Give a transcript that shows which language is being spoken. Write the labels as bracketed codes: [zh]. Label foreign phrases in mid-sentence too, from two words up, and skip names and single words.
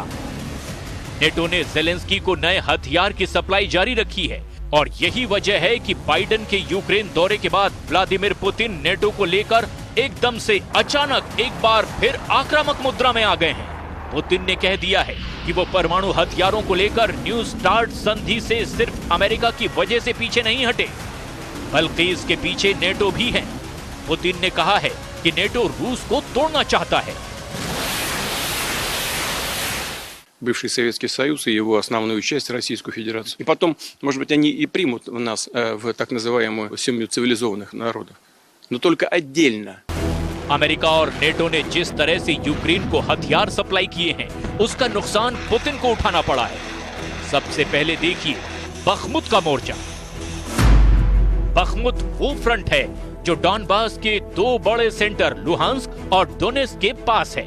[hi] नेटो ने ज़ेलेंस्की को नए हथियार की सप्लाई जारी रखी है और यही वजह है कि बाइडेन के यूक्रेन दौरे के बाद व्लादिमीर पुतिन नेटो को लेकर एकदम से अचानक एक बार फिर आक्रामक मुद्रा में आ गए हैं। पुतिन ने कह दिया है कि वो परमाणु हथियारों को लेकर न्यू स्टार्ट संधि से सिर्फ अमेरिका की वजह से पीछे नहीं हटे, बल्कि इसके पीछे नेटो भी है। पुतिन ने कहा है कि नेटो रूस को तोड़ना चाहता है। [ru] Бывший Советский Союз и его основную часть, Российскую Федерацию. И потом, может быть, они и примут нас в так называемую семью цивилизованных народов. Но только отдельно. [hi] अमेरिका और नेटो ने जिस तरह से यूक्रेन को हथियार सप्लाई किए हैं, उसका नुकसान पुतिन को उठाना पड़ा है। सबसे पहले देखिए बखमुत का मोर्चा। बखमुत वो फ्रंट है जो डॉनबास के 2 बड़े सेंटर लुहांस्क और डोनेस्क के पास है।